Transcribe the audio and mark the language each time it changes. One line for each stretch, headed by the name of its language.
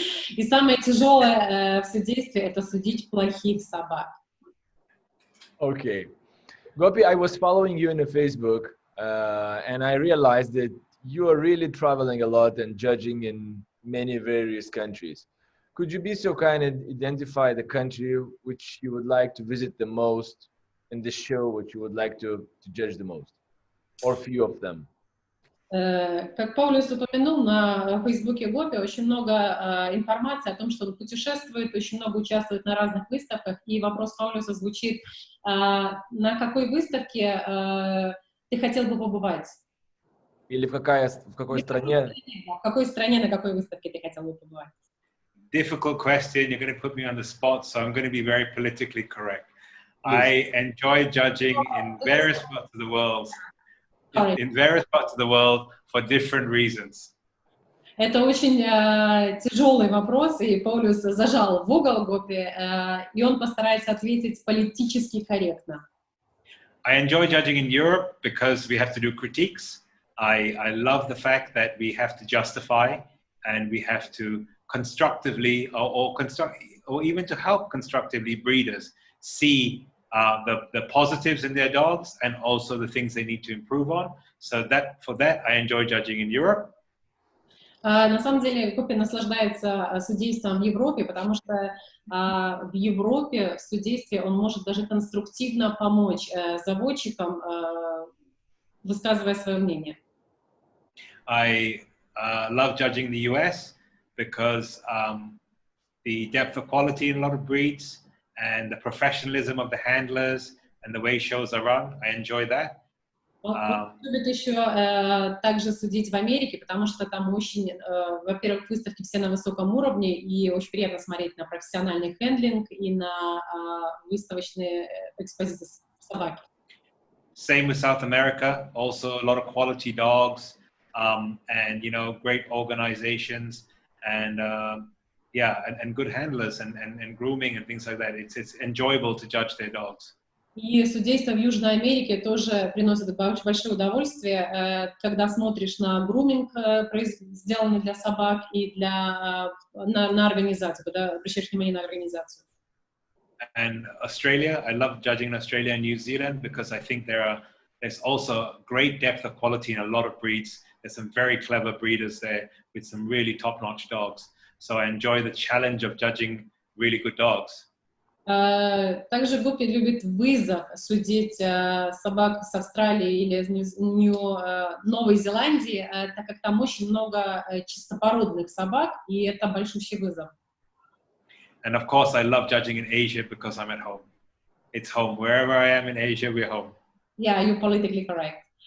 Russian: И самое тяжелое в судействе — это судить плохих собак.
English: Okay. Gopi, I was following you on Facebook and I realized that you are really traveling a lot and judging in many various countries. Could you be so kind and identify the country which you would like to visit the most and the show which you would like to judge the most, or few of them?
Russian: Как Паулюс упомянул, на Фейсбуке Гопи очень много информации о том, что он путешествует, очень много участвует на разных выставках, и вопрос Паулюса звучит: на какой выставке ты хотел бы побывать? Или в какой стране? В какой стране, на какой выставке ты хотел бы побывать?
English: Difficult question. You're going to put me on the spot, so I'm going to be very politically correct. Please. I enjoy judging in various parts of the world. In various parts of the world for different reasons.
Russian: Это очень тяжелый вопрос, и Паулюс зажал в угол Гопи, и он постарается ответить политически корректно.
English: I enjoy judging in Europe because we have to do critiques. I love the fact that we have to justify and we have to constructively or even to help constructively breeders see the positives in their dogs and also the things they need to improve on. So for that, I enjoy judging in Europe.
Russian: На самом деле Гопи наслаждается судейством в Европе, потому что в Европе в судействе он может даже конструктивно помочь заводчикам, высказывая свое мнение.
English: I love judging the US because the depth of quality in a lot of breeds and the professionalism of the handlers and the way shows are run, I enjoy that.
Russian: Он любит еще также судить в Америке, потому что там очень, во-первых, выставки все на высоком уровне, и очень приятно смотреть на профессиональный хендлинг и на выставочные экспозиции собаки.
English: Same with South America, also a lot of quality dogs, and great organizations, and and good handlers and grooming and things like that. It's enjoyable to judge their dogs.
Russian: И судейство в Южной Америке тоже приносит большое удовольствие, когда смотришь на груминг, сделанный для собак, и на организацию, когда обращаешь внимание на организацию.
English: And Australia, I love judging in Australia and New Zealand because I think there's also great depth of quality in a lot of breeds. There's some very clever breeders there with some really top-notch dogs. So I enjoy the challenge of judging really good dogs.
Russian: Также Гопи любит вызов судить собак с Австралии или из Новой Зеландии, так как там очень много чистопородных собак, и это большущий вызов.
English: And of course, I love judging in Asia because I'm at home. It's home. Wherever I am in Asia, we're home. Yeah, you're politically correct.